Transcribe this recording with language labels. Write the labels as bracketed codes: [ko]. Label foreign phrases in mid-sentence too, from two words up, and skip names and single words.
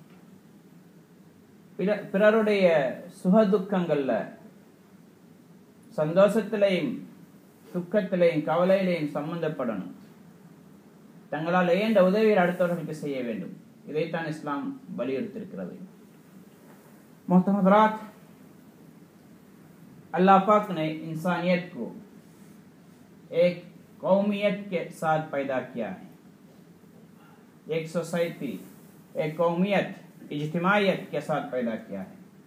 [ta] பிறருடைய சுகதுக்கங்கள்ல, சந்தோஷத்திலையும் துக்கத்திலையும் கவலையிலையும் சம்பந்தப்படணும். தங்களால் ஏண்ட உதவியை அடுத்தவர்களுக்கு செய்ய வேண்டும். இதைத்தான் இஸ்லாம் வலியுறுத்திருக்கிறது. [ur] محترم، اللہ پاک نے انسانیت کو ایک قومیت کے ساتھ پیدا کیا ہے. ایک سوسائٹی، ایک قومیت، اجتماعیت کے ساتھ پیدا کیا ہے.